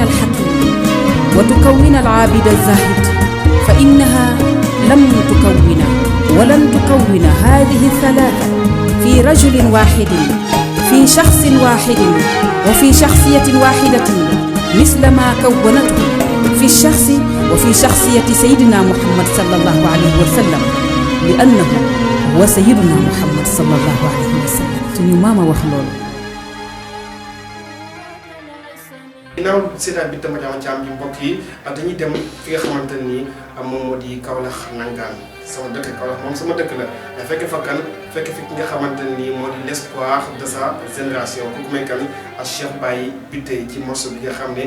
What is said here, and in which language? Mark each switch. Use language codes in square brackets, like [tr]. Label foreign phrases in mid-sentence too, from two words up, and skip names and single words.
[ar] الحكم وتكون العابد الزاهد فإنها لم تكون ولن تكون هذه الثلاثة في رجل واحد في شخص واحد وفي شخصية واحدة مثل ما كونته في الشخص وفي شخصية سيدنا محمد صلى الله عليه وسلم لأنه هو سيدنا محمد صلى الله عليه وسلم [wo] suñu maama wax loolu. ginnaaw seetaan bi tamit dama ci am mbokk yi dañuy dem fi nga xamante ni moom moo di Kaolack Nangaan sama dëkk Kaolack moom sama dëkk la fekk fa kan fekk fi ki nga xamante ni moo di [fr] l'espoir de sa génération [wo] kooku may kan ak Cheikh Baye Biteye ci morceau bi nga xam ne